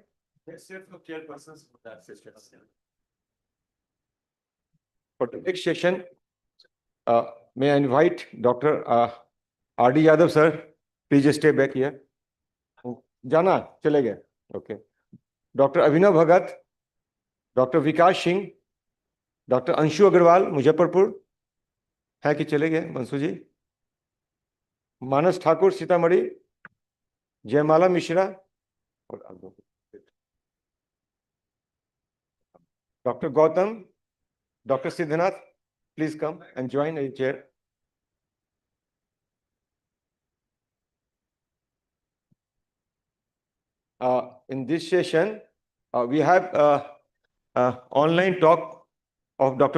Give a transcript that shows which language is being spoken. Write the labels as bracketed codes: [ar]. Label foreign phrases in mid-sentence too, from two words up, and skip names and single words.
[en] Let's hear from chairpersons for that session. For the next session, may I invite Dr. R.D. Yadav, sir. Please just stay back here. Jana, [hi] चले गए. [en] Okay. Dr. Abhinav Bhagat, Dr. Vikas Singh, Dr. Anshu Agarwal, [hi] Muzaffarpur. है कि चले गए मंसू जी? मानस ठाकुर सीतामढ़ी, जयमाला मिश्रा और Dr. [en] Gautam, Dr. Siddhanath, please come and join a chair. In this session, we have online talk of Dr.